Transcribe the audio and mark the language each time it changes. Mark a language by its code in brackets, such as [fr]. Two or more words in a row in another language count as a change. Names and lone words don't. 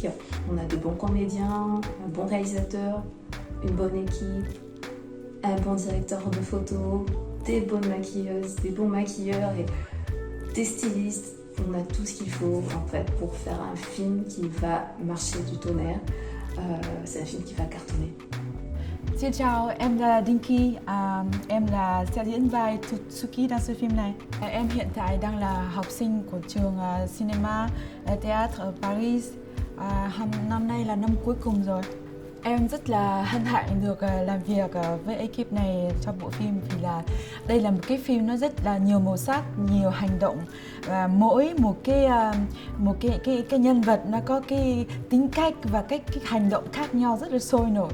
[fr] On a de bons comédiens, un bon réalisateur, une bonne équipe, un bon directeur de photo, des bonnes maquilleuses, des bons maquilleurs et des stylistes. On a tout ce qu'il faut en fait pour faire un film qui va marcher du tonnerre. C'est un film qui va cartonner. [vi] Xin chào, em là Dinky, em sẽ diễn vai Tsuki [fr] dans ce film [vi] này. Em hiện tại đang là học sinh của trường Cinema Théâtre ở Paris. Năm nay là năm cuối cùng rồi. Em rất là hân hạnh được làm việc với ekip này cho bộ phim vì là đây là một cái phim nó rất là nhiều màu sắc, nhiều hành động và mỗi một cái nhân vật nó có cái tính cách và cái hành động khác nhau rất là sôi nổi.